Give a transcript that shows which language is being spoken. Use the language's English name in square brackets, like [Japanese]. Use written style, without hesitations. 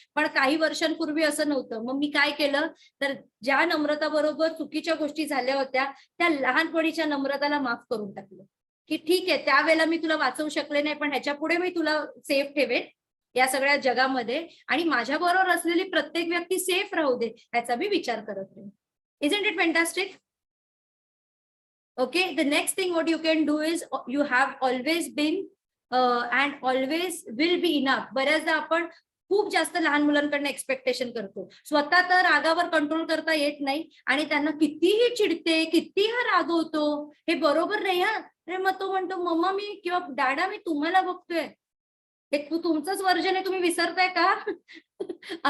[Marathi] पण काही वर्षांपूर्वी असं नव्हतं. मग मी काय केलं, तर ज्या नम्रता बरोबर चुकीच्या गोष्टी झाल्या होत्या त्या लहानपणीच्या नम्रताला माफ करून टाकलं, की ठीक आहे त्यावेळेला मी तुला वाचवू शकले नाही, पण ह्याच्या पुढे मी तुला सेफ ठेवेन या सगळ्या जगामध्ये, आणि माझ्या बरोबर असलेली प्रत्येक व्यक्ती सेफ राहू दे ह्याचा मी विचार करत नाही. [English] Isn't it fantastic? Okay, the next thing what you can do is you have always been and always will be enough. [Marathi] बऱ्याचदा आपण खूप जास्त लहान मुलांकडनं एक्सपेक्टेशन करतो, स्वतः तर रागावर कंट्रोल करता येत नाही आणि त्यांना कितीही चिडते, कितीही रागवतो, हे बरोबर नाही हा. अरे मग तो म्हणतो मम्मा मी किंवा डॅडा मी तुम्हाला बघतोय, हे तुमचंच वर्जन आहे, तुम्ही विसरताय का?